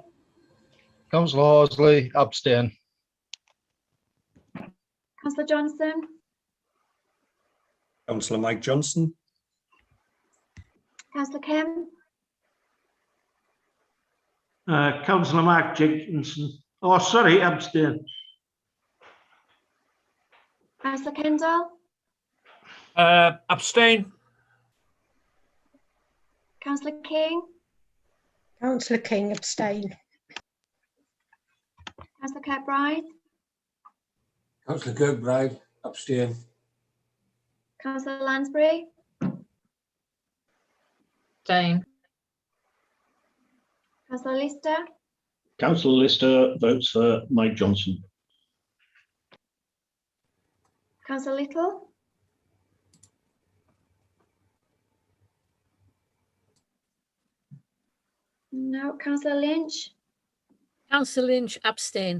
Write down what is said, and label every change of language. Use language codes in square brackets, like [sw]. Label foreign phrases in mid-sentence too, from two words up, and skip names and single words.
[en] Councillor Horsley, abstain. Councillor Johnson? Councillor Mike Johnson. Councillor Kemp? Councillor Mark Jenkinson. Oh, sorry, abstain. Councillor Kendall? Abstain. Councillor King? Councillor King, abstain. Councillor Kirkbride? Councillor Kirkbride, abstain. Councillor Lansbury? Abstain. Councillor Lister? Councillor Lister votes for Mike Johnson. Councillor Little? No. Councillor Lynch? Councillor Lynch, abstain.